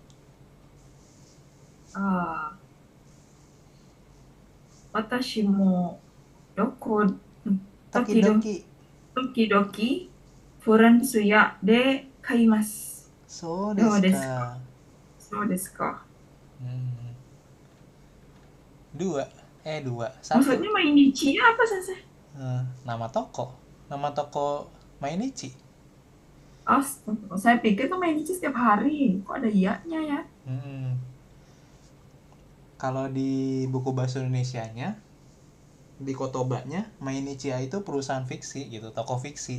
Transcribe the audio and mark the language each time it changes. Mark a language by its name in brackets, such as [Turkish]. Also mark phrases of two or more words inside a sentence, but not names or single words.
[Japanese] あ、私もどこ、時々, Tokidoki. 時々、フランス屋で買います. So どう desu ですか ka. そうですか。 [Indonesian] Hmm. Dua. Dua. Satu. Maksudnya Mainichi apa, Sensei? Nama toko. Nama toko Mainichi. Astaga, saya pikir tuh Mainichi setiap hari. Kok ada iya-nya ya? Hmm. Kalau di buku bahasa Indonesianya, di Kotobanya, Mainichi itu perusahaan fiksi gitu, toko fiksi.